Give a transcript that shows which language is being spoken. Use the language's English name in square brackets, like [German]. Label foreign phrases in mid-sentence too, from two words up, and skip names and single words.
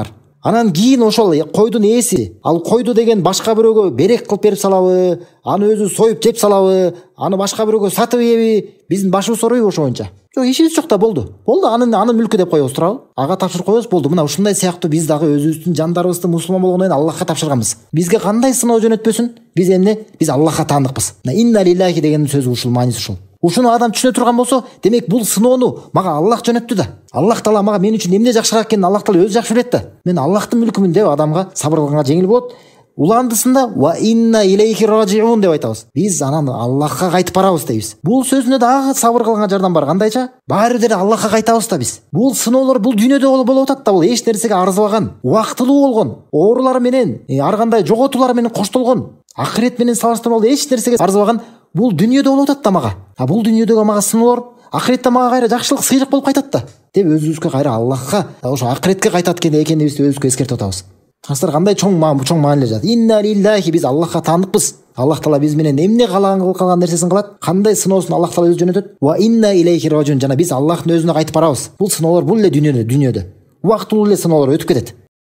[Kyrgyz] Анан кийин ошол койдун ээси ал койду деген башка бирөөгө берек кылып берип салабы, аны өзү союп жеп салабы, аны башка бирөөгө сатып ийеби, биздин башыбыз ооройбу ошо боюнча? Жок, ишибиз жок да, болду. Анын мүлкү деп коебуз, туурабы? Ага тапшырып коебуз, болду. Мына ушундай сыяктуу биз дагы өзүбүздүн жандарыбызды мусулман болгондон кийин Аллахка тапшырганбыз. Бизге кандай сыноо жөнөтпөсүн, биз эмне? Биз Аллахка таандыкпыз. [Arabic] إنا لله [Kyrgyz] деген сөзү ушул, мааниси ушул. Ушуну адам түшүнө турган болсо, демек бул сыноону мага Аллах жөнөттү да. Аллах Таала мага мен үчүн эмне жакшыраак экенин Аллах Таала өзү жакшы билет да. Мен Аллахтын мүлкүмүн деп адамга сабыр кылганга жеңил болот. Уландысында [Arabic] وإنا إليه راجعون [Kyrgyz] деп айтабыз. Биз анан Аллахка кайтып барабыз дейбиз. Бул сөзүнө дагы сабыр кылганга жардам бар. Кандайча? Баары деле Аллахка кайтабыз да биз. Бул сыноолор бул дүйнөдө болуп атат да, бул эч нерсеге арзыбаган, убактылуу болгон, оорулар менен, ар кандай жоготуулар менен коштолгон, акырет менен салыштырмалуу эч нерсеге арзыбаган бул дүйнөдө болуп атат да мага. Бул дүйнөдөгү мага сыноолор акыретте мага кайра жакшылык, сыйлык болуп кайтат да деп өзүбүзгө кайра Аллахка, ошо акыретке кайтат экенибизди өзүбүзгө эскертип атабыз. Кастар кандай чоң маанилер жатат. [Arabic] إنا لله, [Kyrgyz] биз Аллахка таандыкпыз. Аллах Таала биз менен эмне калган нерсесин кылат, кандай сыноосун Аллах Таала өзү жөнөтөт. [Arabic] وإنا إليه راجعون, [Kyrgyz] жана биз Аллахтын өзүнө кайтып барабыз. Бул сыноолор бул эле дүйнөдө убактылуу эле сыноолор өтүп кетет.